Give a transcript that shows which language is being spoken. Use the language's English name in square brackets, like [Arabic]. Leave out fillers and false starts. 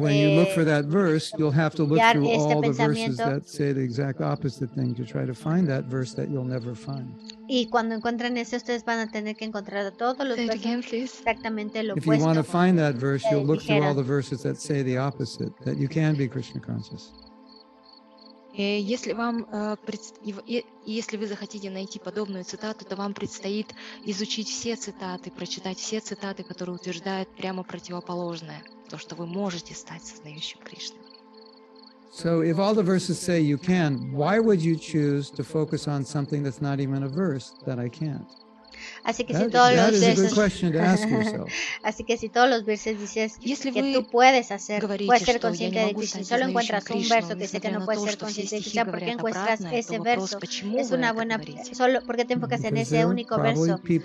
[English] and when you look for that verse, you'll have to look through all the verses that say the exact opposite thing to try to find that verse that you'll never find. [Spanish] Y cuando encuentren eso, ustedes van a tener que encontrar todos los versos exactamente lo opuesto. [English] If you want to find that verse, you'll look through all the verses that say the opposite, that you can be Krishna conscious. [Russian] Если вы захотите найти подобную цитату, то вам предстоит изучить все цитаты, прочитать все цитаты, которые утверждают прямо противоположное, то, что вы можете стать сознающим Кришну. [English] So if all the verses say you can, why would you choose to focus on something that's not even a verse that I can't? [Spanish] Así que si todos los versos, así que si todos los versos dices que tú puedes ser consciente de Krishna, solo encuentras un verso que dice que no puedes ser consciente de Krishna, ¿por qué encuentras ese verso? Es una buena, solo porque te enfocas en ese único verso.